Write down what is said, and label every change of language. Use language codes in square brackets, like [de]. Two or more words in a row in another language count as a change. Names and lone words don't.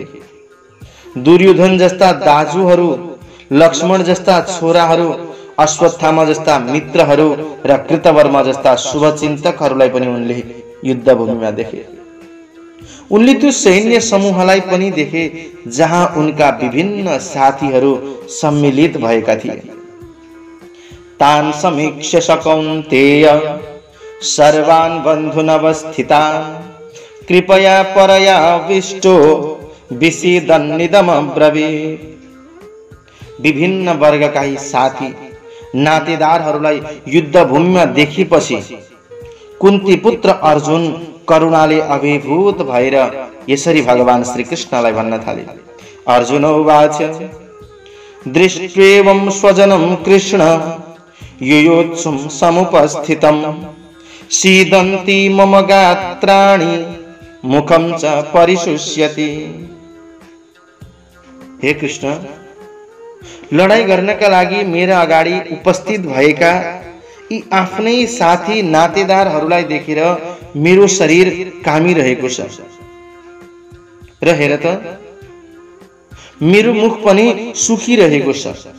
[ne] दुर्योधन जस्ता दाजुहरू, लक्ष्मण जस्ता छोराहरू, अश्वत्थामा जस्ता मित्रहरू र कृतवर्मा जस्ता शुभचिन्तकहरूलाई पनि उनले युद्ध भूमिमा देखे। उनले त्यो सैन्य समूहलाई पनि देखे जहाँ उनका विभिन्न साथीहरू सम्मिलित भएका थिए। [sa] तान् समीक्ष्य स कौन्तेय सर्वान् बन्धुनवस्थितान् कृपया परयाविष्टो विषीदन्निदमब्रवीत्। [ne] विभिन्न वर्गका यी साथी नातेदारहरूलाई युद्ध भूमिमा देखेपछि कुन्ती पुत्र अर्जुन करुणाले अभिभूत भएर यसरी भगवान श्री कृष्णलाई भन्न थाले। [sa] अर्जुन उवाच दृष्ट्वेवं स्वजनं कृष्ण युयोत्सुं समुपस्थितं सीदन्ति मम गात्राणि मुखं च परिशुष्यति। [ne] हे कृष्ण, लडाई गर्नका लागि मेरा अगाडि उपस्थित भएका यी आफ्नै साथी नातेदारहरूलाई देखेर मेरो शरीर कामिरहेको छ र हेर त मेरो मुख पनि सुखिरहेको छ।